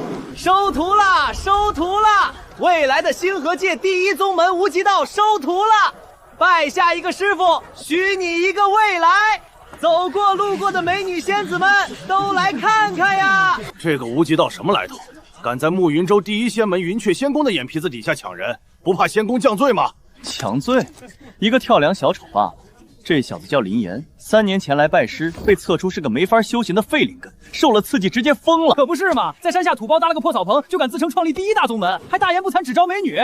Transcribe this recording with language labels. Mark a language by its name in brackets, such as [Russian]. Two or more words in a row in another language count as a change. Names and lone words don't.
[Chinese] 收徒了，收徒了！未來的星河界第一宗門无極道收徒了，拜下一個師傅，許你一個未來。走過路過的美女仙子們都來看看呀！這個無極道什麼來頭？敢在暮雲州第一仙门雲雀仙宫的眼皮子底下搶人，不怕仙宫降罪嗎？搶罪？一個跳梁小丑罷了。这小子叫林岩，3年前來拜師，被測出是個沒法修行的廢靈根，受了刺激直接瘋了。可不是嘛，在山下土包搭了個破草棚，就敢自稱創立第一大宗門，還大言不惭只招美女。